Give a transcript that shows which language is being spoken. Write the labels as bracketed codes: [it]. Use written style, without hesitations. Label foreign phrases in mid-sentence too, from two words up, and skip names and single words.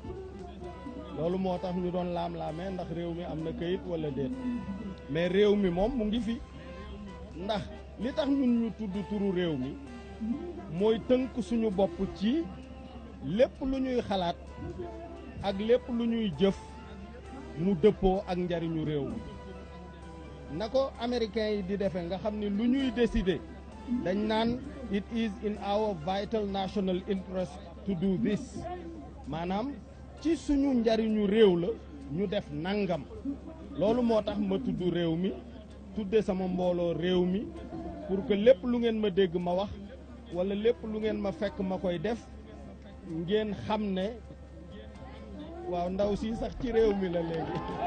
[wo] loolu moo tax ñu doon laam-laamee ndax réew mi am na këyit wala déet mais réew mi moom mu ngi fi ndax li tax ñun ñu tudd turu réew mi mooy tënk suñu bopp ci lépp lu ñuy xalaat ak lépp lu ñuy jëf mu dëppoo ak njariñu réew mi na ko américains yi di defee nga xam ni lu ñuy décider dañ naan [en] it is in our vital national interest to do this [wo] maanaam ci suñu njariñu réew la ñu def nangam loolu moo tax ma tudd réew mi tudde sama mbooloo réew mi [fr] pour que [wo] lépp lu ngeen ma dégg ma wax wala lépp lu ngeen ma fekk ma koy def ngeen xam ne waaw ndaw si sax ci réew mi la léegi